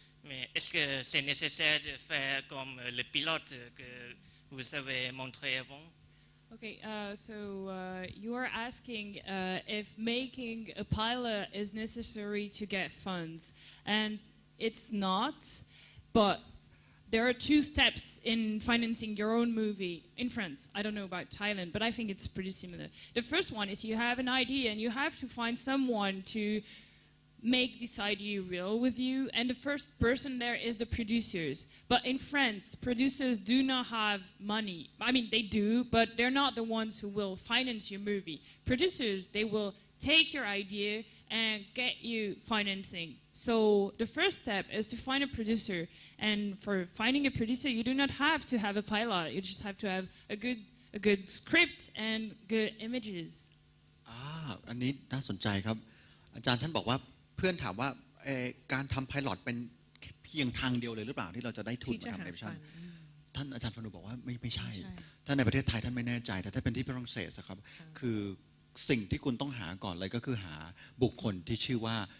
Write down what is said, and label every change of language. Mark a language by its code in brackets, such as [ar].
[fr] Mais est-ce que c'est nécessaire de faire comme le pilote que vous avez montré avant? [en] Okay, so you are asking if making a pilot is necessary to get funds, and it's not, but there are 2 steps in financing your own movie in France. I don't know about Thailand, but I think it's pretty similar. The first one is you have an idea and you have to find someone to make this idea real with you, and the first person there is the producers. But in France, producers do not have money. I mean, they do, but they're not the ones who will finance your movie. Producers, they will take your idea and get you financing. So the first step is to find a producer, and for finding a producer, you do not have to have a pilot. You just have to have a good script and good images. [th] อันนี้น่าสนใจครับอาจารย์ท่านบอกว่าเพื่อนถามว่าการทำไพลอตเป็นเพียงทางเดียวเลยหรือเปล่าที่เราจะได้ทุนมาทำแอนิเมชันท่านอาจารย์ฟานูบอกว่าไม่ใช่ถ้าในประเทศไทยท่านไม่แน่ใจแต่ถ้าเป็นที่ฝรั่งเศสครับคือสิ่งที่คุณต้องหาก่อนเลยก็คือหาบุคคลที่ชื่อว่า